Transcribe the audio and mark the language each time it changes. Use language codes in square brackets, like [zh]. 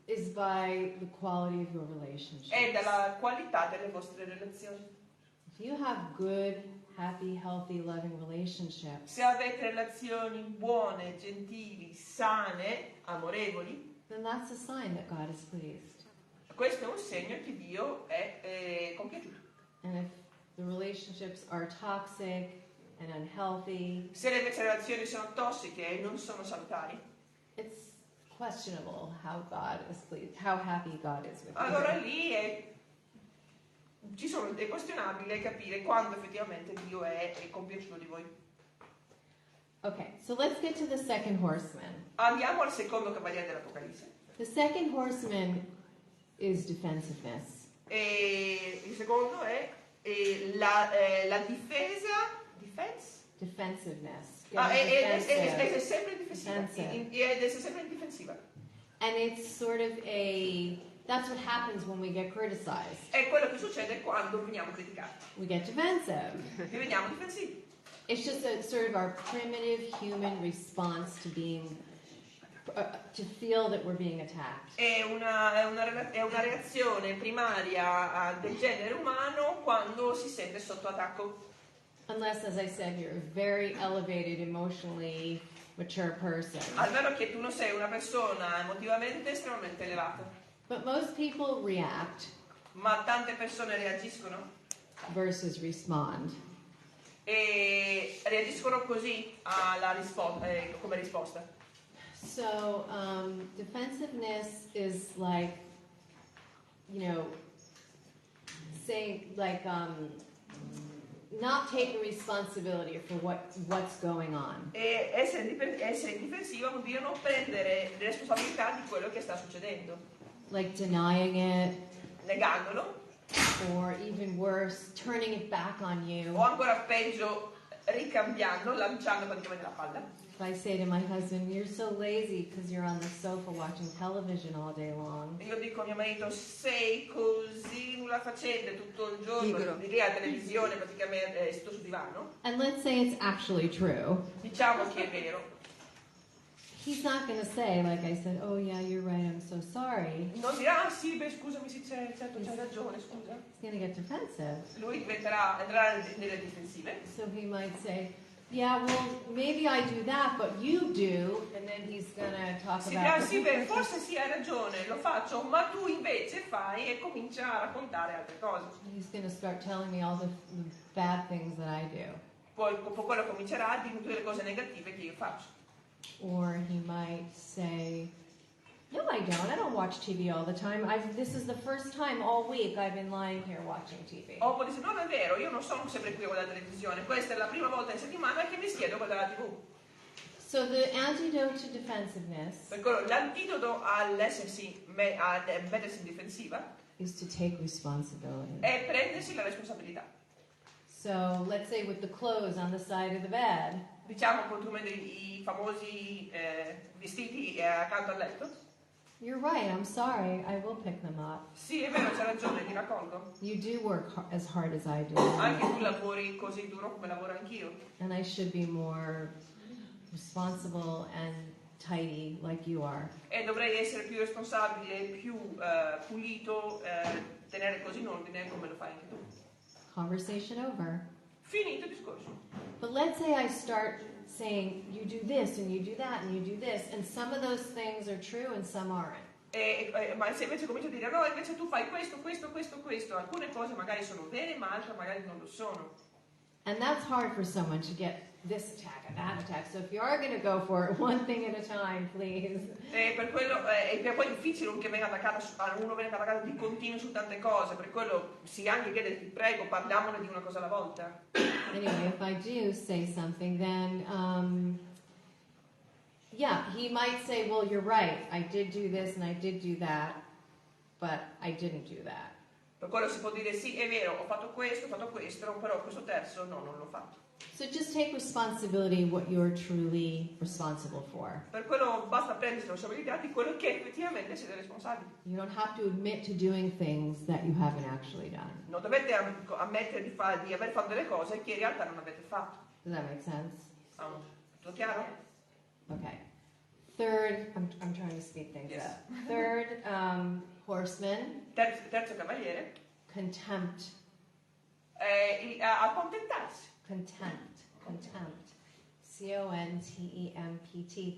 [en] is by the quality of your relationship. [it] è dalla qualità delle vostre relazioni. [en] If you have good, happy, healthy, loving relationships, [it] Se avete relazioni buone, gentili, sane, amorevoli, [en] then that's a sign that God is pleased. [it] questo è un segno che Dio è compiaciuto. [en] And if the relationships are toxic and unhealthy, [it] Se invece le relazioni sono tossiche e non sono salutari, [en] it's questionable how God is pleased, how happy God is with [it] allora [en] you. [it] lì è questionabile capire quando effettivamente Dio è compiaciuto di voi. [en] Okay, so let's get to the second horseman. [it] Andiamo al secondo cavaliere dell'Apocalisse. [en] The second horseman is defensiveness. [it] E il secondo è la difesa. [en] Defensiveness. [it] È sempre difensiva. [en] Defensive. [it] Ed essere sempre in difensiva. [en] And it's sort of that's what happens when we get criticized. [it] È quello che succede quando veniamo criticati. [en] We get defensive. [it] Diveniamo difensivi. [en] It's just a sort of our primitive human response to being, to feel that we're being attacked. [it] È una reazione primaria del genere umano quando si sente sotto attacco. [en] Unless, as I said, you're a very elevated, emotionally mature person. [it] Almeno che tu non sei una persona emotivamente estremamente elevata. [en] But most people react [it] Ma tante persone reagiscono [en] versus respond. [it] E reagiscono così alla come risposta. [en] So defensiveness is like, saying like not taking responsibility for what's going on. [it] E essere difensiva vuol dire non prendere responsabilità di quello che sta succedendo. [en] Like denying it. [it] Negandolo. [en] Or even worse, turning it back on you. [it] O ancora peggio, ricambiando, lanciando praticamente la palla. [en] If I say to my husband, you're so lazy because you're on the sofa watching television all day long. [it] Io dico a mio marito, sei così nulla facente tutto il giorno, di lì alla televisione praticamente sto sul divano. [en] And let's say it's actually true. [it] Diciamo che è vero. [en] He's not going to say, like I said, oh yeah, you're right, I'm so sorry. [it] Non dirà, ah sì, beh scusami, sì, certo, c'hai ragione, scusa. [en] He's going to get defensive. [it] Lui andrà nelle difensive. [en] So he might say, yeah, well, maybe I do that, but you do. And then he's going to talk [it] Si [en] about... [it] dirà, sì, beh, forse sì, hai ragione, lo faccio, ma tu invece fai e comincia a raccontare altre cose. [en] He's going to start telling me all the bad things that I do. [it] Poi quello comincerà a dire tutte le cose negative che io faccio. [en] Or he might say, no, I don't. I don't watch TV all the time. This is the first time all week I've been lying here watching TV. [it] O può dire, no, è vero, io non sono sempre qui a guardare la televisione. Questa è la prima volta in settimana che mi siedo a guardare la TV. [en] So the antidote to defensiveness [it] l'antidoto all'essersi, a mettersi in difensiva [en] is to take responsibility. [it] è prendersi la responsabilità. [en] So let's say with the clothes on the side of the bed. [it] Diciamo con i famosi vestiti accanto al letto. [en] You're right, I'm sorry, I will pick them up. [it] Sì, è vero, c'è ragione, li raccolgo. [en] You do work as hard as I do. [it] Anche tu lavori così duro come lavoro anch'io. [en] And I should be more responsible and tidy like you are. [it] E dovrei essere più responsabile, più pulito, tenere così in ordine come lo fai anche tu. [en] Conversation over. [it] Finito il discorso. [en] But let's say I start saying, you do this and you do that and you do this, and some of those things are true and some aren't. [it] Ma se invece comincio a dire, no, invece tu fai questo, alcune cose magari sono vere, ma altre magari non lo sono. [en] And that's hard for someone to get this attack and that attack. So if you are going to go for it, one thing at a time, please. [it] Per quello è poi difficile uno viene attaccato di continuo su tante cose, per quello si anche chiede, ti prego, parliamone di una cosa alla volta. [en] Anyway, if I do say something, then yeah, he might say, well, you're right, I did do this and I did do that, but I didn't do that. [it] Per quello si può dire, sì, è vero, ho fatto questo, però questo terzo no, non l'ho fatto. [en] So just take responsibility what you're truly responsible for. [it] Per quello basta prendersi la responsabilità di quello che effettivamente siete responsabili. [en] You don't have to admit to doing things that you haven't actually done. [it] Non dovete ammettere di aver fatto delle cose che in realtà non avete fatto. [en] Does that make sense? [it] Tutto chiaro? [en] Okay. Third, I'm trying to speed things Yes. up. Third, horseman. [it] Terzo cavaliere. [en] Contempt. [it] Accontentarsi. [en] Contempt. C-O-N-T-E-M-P-T.